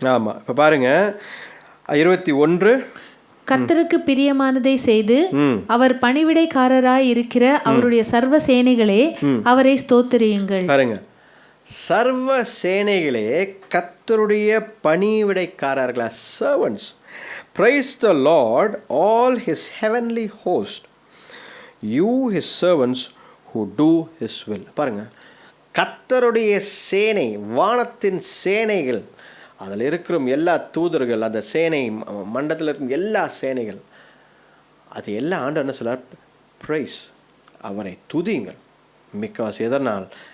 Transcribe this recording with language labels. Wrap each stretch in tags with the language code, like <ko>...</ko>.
<ta>ஆமா, இப்ப பாருங்க 21. கர்த்தருக்கு பிரியமானதை செய்து அவர் பணிவிடைக்காரராய் இருக்கிற அவருடைய சர்வ சேனைகளே அவரை ஸ்தோத்திரியுங்கள். பாருங்க, சர்வ சேனைகளே கர்த்தருடைய பணிவிடைக்காரர்களா, servants.</ta> <en>Praise the Lord, all his heavenly host, you his servants who do his will.</en> <ta>பாருங்க, கர்த்தருடைய சேனை, வானத்தின் சேனைகள், அதில் இருக்கிற எல்லா தூதர்கள், அந்த சேனை மண்டலத்தில் இருக்கும் எல்லா சேனைகள், அது எல்லா ஆண்டு என்ன சொல்றார்? பிரைஸ், அவரை துதியுங்கள். பிகாஸ் எதனால்?</ta>